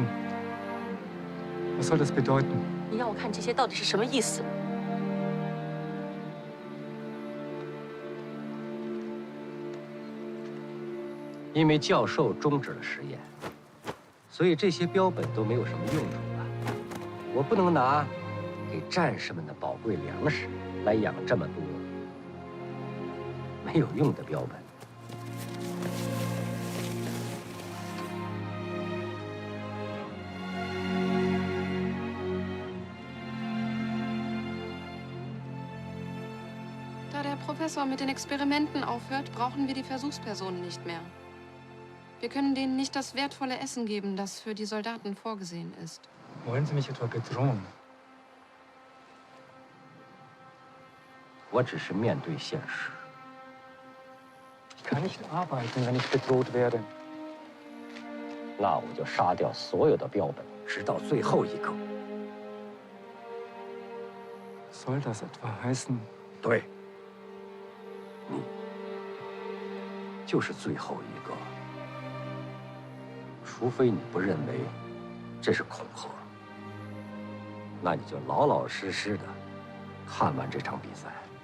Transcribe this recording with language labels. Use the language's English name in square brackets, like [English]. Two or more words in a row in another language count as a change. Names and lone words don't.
[German] Was soll das bedeuten? [Chinese] 你让我看这些到底是什么意思？因为教授终止了实验，所以这些标本都没有什么用处了。我不能拿给战士们的宝贵粮食来养这么多没有用的标本。 [German] Da der Professor mit den Experimenten aufhört, brauchen wir die Versuchspersonen nicht mehr. Wir können denen nicht das wertvolle Essen geben, das für die Soldaten vorgesehen ist. Wollen Sie mich etwa bedrohen? [Chinese] 我只是面对现实。 [German] Ich kann nicht arbeiten, wenn ich bedroht werde. [Chinese] 那我就杀掉所有的标本，直到最后一个。 [German] Soll das etwa heißen? [Chinese] 对，你就是最后一个。除非你不认为这是恐吓，那你就老老实实的看完这场比赛。